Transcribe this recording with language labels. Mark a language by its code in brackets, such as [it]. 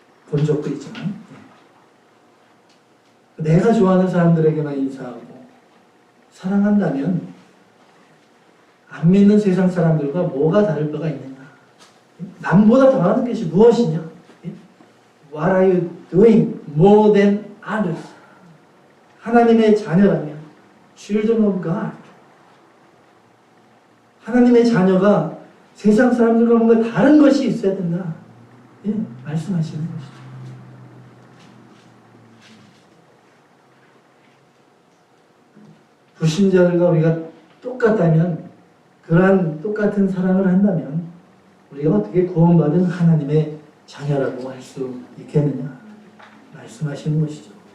[ko] 본 적도 있지만 내가 좋아하는 사람들에게만 인사하고 사랑한다면 안 믿는 세상 사람들과 뭐가 다를 바가 있느냐? 남보다 더하는 것이 무엇이냐? [en] What are you doing more than others? [ko] 하나님의 자녀라면 [en] Children of God. [ko] 하나님의 자녀가 세상 사람들과 뭔가 다른 것이 있어야 된다. 말씀하시는 것이죠. 불신자들과 우리가 똑같다면, 그러한 똑같은 사랑을 한다면 우리가 어떻게 구원받은 하나님의 자녀라고 할 수 있겠느냐 말씀하시는 것이죠.